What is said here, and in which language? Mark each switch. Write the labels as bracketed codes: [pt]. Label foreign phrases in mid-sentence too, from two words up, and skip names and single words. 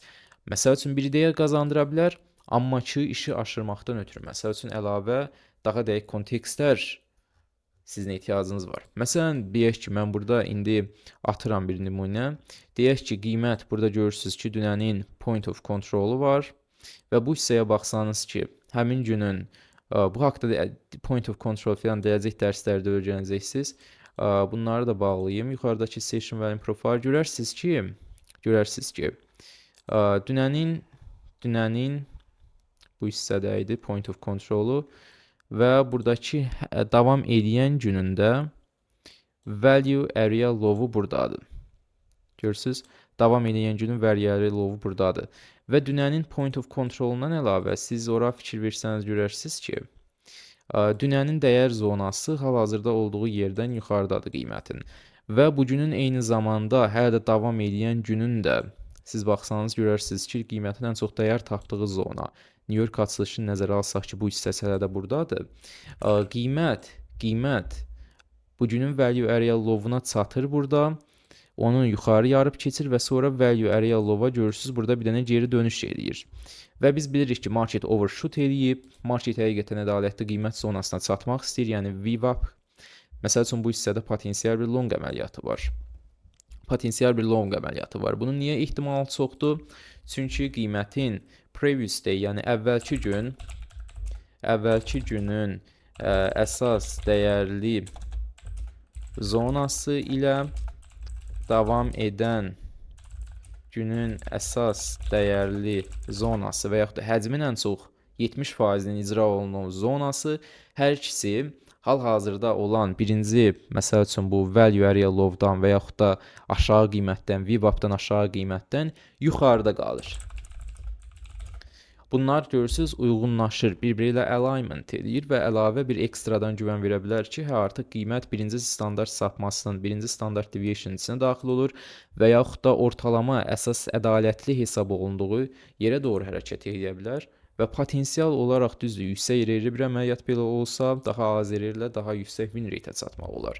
[az] Məsəl üçün bir ideya qazandıra bilər, amma ki, işi aşırmaqdan ötürü, məsəl üçün əlavə daha dəqiq kontekstlər sizin ehtiyacınız var. Məsələn, deyək ki, mən burada indi atıram bir nümunə. Deyək ki, qiymət burada görürsünüz ki, dünənin [en] point of control-u [az] var və bu hissəyə baxsanız ki, həmin günün bu haqda [en] point of control [az] filan deyəcək dərslərdə öyrənəcəksiniz. Bunları da bağlayayım. Yuxarıdakı [en] session value profile [az] görərsiniz ki, dünənin bu hissədə idi [en] point of control-u [az] və buradakı davam edən günündə [en] value area low-u [az] buradadır. Görürsünüz, davam edən günün [en] value area low-u [az] buradadır. Və dünənin [en] point of control-undan [az] əlavə siz ora fikir versəniz görərsiniz ki, dünənin dəyər zonası hal-hazırda olduğu yerdən yuxarıdadır qiymətin. Və bugünün eyni zamanda hələ də davam edən günün də siz baxsanız görərsiniz ki, qiymətin ən çox dəyər tapdığı zona. New York açılışını nəzərə alsaq ki, bu hissəsi hələ də buradadır. Qiymət bugünün [en] value area low-una [az] çatır burada. Onu yuxarı yarıb keçir və sonra [en] value area low-a [az] görürsünüz burada bir dənə geri dönüş edir. Və biz bilirik ki, [en] market overshoot [az] eləyib, market həqiqətən ədalətli qiymət zonasına çatmaq istəyir, yəni VWAP. Məsəl üçün bu hissədə potensial bir long əməliyyatı var. Bunun niyə ehtimalı çoxdur? Çünki qiymətin [en] previous day, [az] yəni əvvəlki günün əsas dəyərli zonası ilə davam edən günün əsas dəyərli zonası və yaxud da həcmin ən çox 70%-nin icra olunan zonası hər ikisi hal-hazırda olan birinci, məsəl üçün bu [en] value area low-dan [az] və yaxud da aşağı qiymətdən, VWAP-dan aşağı qiymətdən yuxarıda qalır. Bunlar görürsünüz uyğunlaşır, bir-biri ilə alignment edir və əlavə bir ekstradan güvən verə bilər ki, artıq qiymət birinci standart sapmasının, birinci standart deviation içinə daxil olur və yaxud da ortalama əsas ədalətli hesab olunduğu yerə doğru hərəkət edə bilər və potensial olaraq düzdür, yüksək RR bir əməliyyat belə olsa, daha az RR-lə daha yüksək [en] win rate-ə [az] çatmaq olar.